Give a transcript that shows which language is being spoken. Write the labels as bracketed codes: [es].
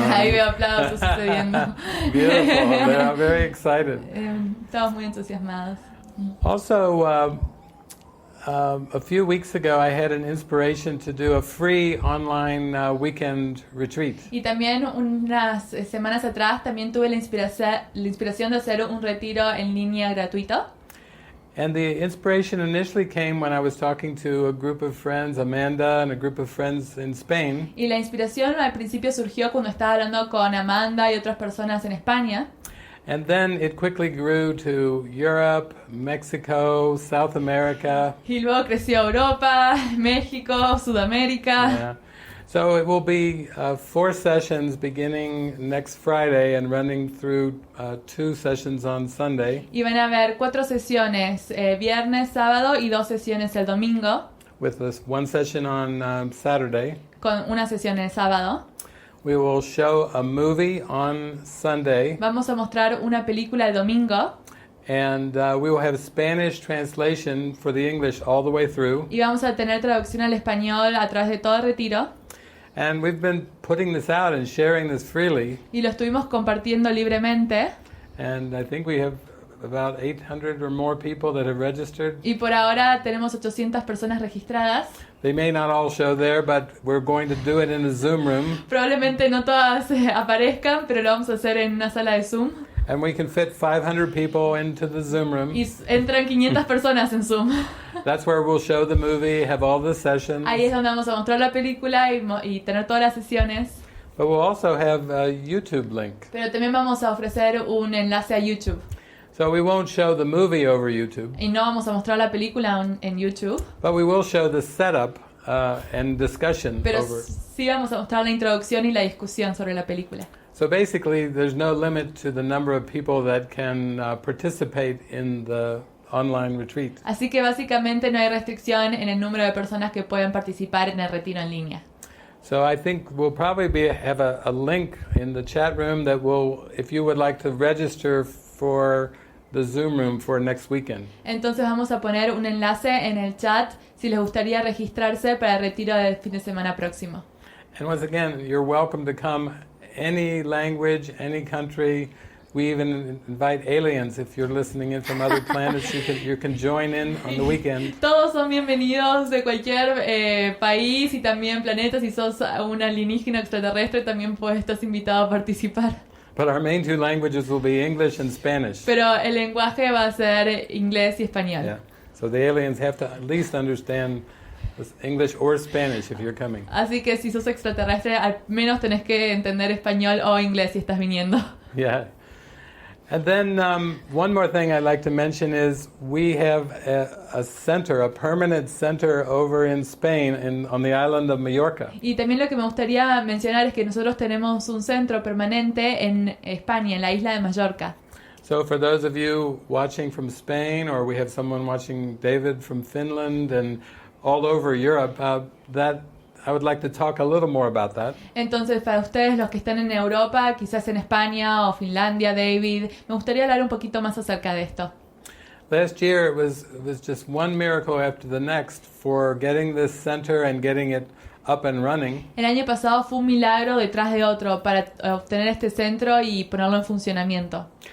[es] Ahí veo aplausos sucediendo. [en] Beautiful. They're very excited. [es] Estamos muy entusiasmados. [en] Also, a few weeks ago, I had an inspiration to do a free online weekend retreat. [es] Y también unas semanas atrás también tuve la inspiración de hacer un retiro en línea gratuito. [en] And the inspiration initially came when I was talking to a group of friends, Amanda and a group of friends in Spain. [es] Y la inspiración al principio surgió cuando estaba hablando con Amanda y otras personas en España. [en] And then it quickly grew to Europe, Mexico, South America. [es] Y luego creció Europa, México, Sudamérica. [en] Yeah. So it will be 4 sessions beginning next Friday and running through 2 sessions on Sunday. [es] Y van a haber 4 sesiones, viernes, sábado y 2 sesiones el domingo, [en] With this 1 session on Saturday. [es] con una sesión el sábado. [en] We will show a movie on Sunday. [es] Vamos a mostrar una película el domingo. [en] And we will have Spanish translation for the English all the way through. [es] Y vamos a tener traducción al español a través de todo el retiro. [en] And we've been putting this out and sharing this freely. [es] Y lo estuvimos compartiendo libremente. [en] And I think we have about 800 or more people that have registered. [es] Y por ahora tenemos 800 personas registradas. [en] They may not all show there, but we're going to do it in a Zoom room. [es] Probablemente no todas aparezcan, pero lo vamos a hacer en una sala de Zoom. [en] And we can fit 500 people into the Zoom room. [es] Y entran 500 personas en Zoom. [en] That's where we'll show the movie, have all the sessions. [es] Ahí es donde vamos a mostrar la película y tener todas las sesiones. [en] But we'll also have a YouTube link. [es] Pero también vamos a ofrecer un enlace a YouTube. [en] So we won't show the movie over YouTube, [es] Y no vamos a mostrar la película en YouTube, [en] but we will show the setup and discussion [es] pero [en] over. [es] sí vamos a mostrar la introducción y la discusión sobre la película. [en] So basically, there's no limit to the number of people that can participate in the online retreat. [es] Así que básicamente no hay restricción en el número de personas que pueden participar en el retiro en línea. [en] So I think we'll probably have a link in the chat room that will, if you would like to register for the Zoom room for next weekend. [es] Entonces vamos a poner un enlace en el chat si les gustaría registrarse para el retiro del fin de semana próximo. [en] And once again, you're welcome to come any language, any country. We even invite aliens. If you're listening in from other planets, you can join in on the weekend. [es] Todos son bienvenidos de cualquier país y también planeta. Si sos un alienígena extraterrestre, también estás invitado a participar. [en] But our main two languages will be English and Spanish. [es] Pero el lenguaje va a ser inglés y español. [en] Yeah. So the aliens have to at least understand English or Spanish if you're coming. [es] Así que si sos extraterrestre, al menos tenés que entender español o inglés si estás viniendo. [en] Yeah. And then one more thing I'd like to mention is we have a center, a permanent center over in Spain on the island of Mallorca. [es] Y también lo que me gustaría mencionar es que nosotros tenemos un centro permanente en España, en la isla de Mallorca. [en] So for those of you watching from Spain, or we have someone watching David from Finland and all over Europe, that I would like to talk a little more about that. [es] Entonces, para ustedes, los que están en Europa, quizás en España o Finlandia, David, me gustaría hablar un poquito más acerca de esto. [en] Last year it was just one miracle after the next for getting this center and getting it up and running. [es] El año pasado fue un milagro detrás de otro para obtener este centro y ponerlo en funcionamiento.